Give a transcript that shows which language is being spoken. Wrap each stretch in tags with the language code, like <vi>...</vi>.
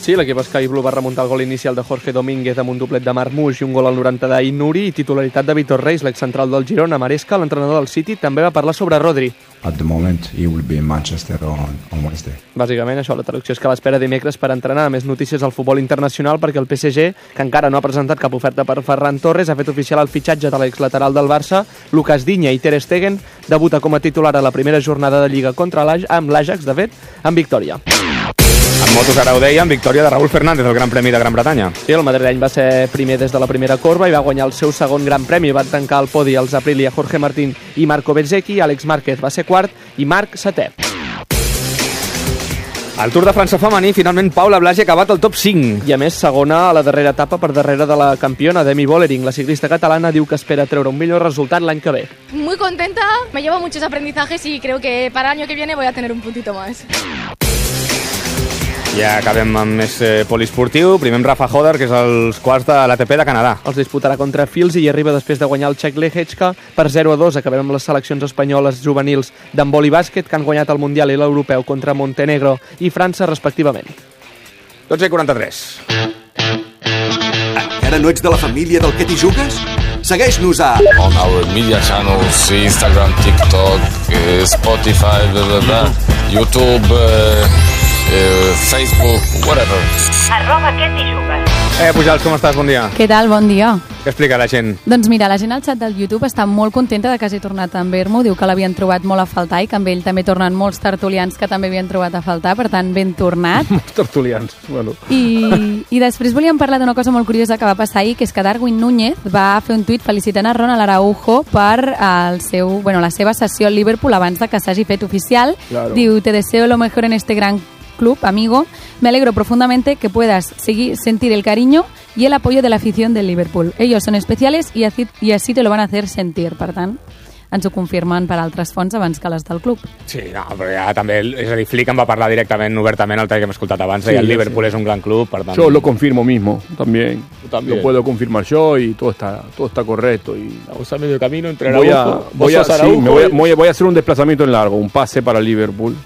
<ca>Sí, l'equip Sky Blue va remuntar el gol inicial de Jorge Domínguez amb un doblet de Marmoush i un gol al 90 d'Inuri, i titularitat de Vitor Reis, l'excentral del Girona. Maresca, l'entrenador del City, també va parlar sobre Rodri.</ca> <en>At the moment, he will be in Manchester on Wednesday.</en> <ca>Bàsicament, això, la traducció és que l'espera dimecres per entrenar. Més notícies al futbol internacional, perquè el PSG, que encara no ha presentat cap oferta per Ferran Torres, ha fet oficial el fitxatge de l'exlateral del Barça, Lucas Digne, i Ter Stegen debuta com a titular a la primera jornada de Lliga contra l'Ajax, amb l'Ajax, de fet, amb victòria. Amb motos, ara ho dèiem, victòria de Raúl Fernández, el Gran Premi de Gran Bretanya. Sí, el madrileny va ser primer des de la primera corba i va guanyar el seu segon Gran Premi. Va tancar el podi els Aprilia, Jorge Martín i Marco Bezzecchi. Àlex Márquez va ser quart i Marc setè. El Tour de França femení, finalment Paula Blasi ha acabat el top 5. I a més, segona a la darrera etapa per darrere de la campiona Demi Vollering. La ciclista catalana diu que espera treure un millor resultat l'any que ve.</ca> <es>Muy contenta, me llevo muchos aprendizajes y creo que para el año que viene voy a tener un puntito más.</es> <ca>Ja acabem amb més poliesportiu. Primer amb Rafa Hodder, que és als quarts de l'ATP de Canadà. Els disputarà contra Fils i arriba després de guanyar el Czech Lehečka per 0-2. Acabem amb les seleccions espanyoles juvenils d'handbol i bàsquet, que han guanyat el Mundial i l'Europeu contra Montenegro i França, respectivament. 12:43. Encara no ets de la família del que t'hi jugues? Segueix-nos a...</ca> <en>On our media channels, Instagram, TikTok, Spotify, YouTube... Facebook, whatever.</en> <ca>Arroba ketijugas. Pujals, com estàs? Bon dia. Què tal? Bon dia. Què explica la gent? Doncs mira, la gent al chat del YouTube està molt contenta de que hagi tornat a veure-m'ho. Diu que l'havien trobat molt a faltar i que amb ell també tornen molts tertulians que també havien trobat a faltar. Per tant, ben tornat. Molts tertulians, bueno. I després volíem parlar d'una cosa molt curiosa que va passar ahir, que és que Darwin Núñez va fer un tuit felicitant a Ronald Araujo per el seu, bueno, la seva sessió al Liverpool abans de que s'hagi fet oficial. Claro.</ca> <es>Diu, te deseo lo mejor en este gran club, amigo, me alegro profundamente que puedas seguir sentir el cariño y el apoyo de la afición del Liverpool. Ellos son especiales y así te lo van a hacer sentir.</es> <ca>Per tant, ens ho confirmen per altres fonts abans que les del club. Sí, no, però ja també, és a dir, Flick en va parlar directament, obertament, el tall que hem escoltat abans, sí, i el Liverpool sí. És un gran club, per tant...</ca> <es>Yo lo confirmo mismo, también. También. Lo puedo confirmar yo y todo está correcto. Y... Vamos a medio camino entre Araujo. Voy a hacer un desplazamiento en largo, un pase para Liverpool.</es>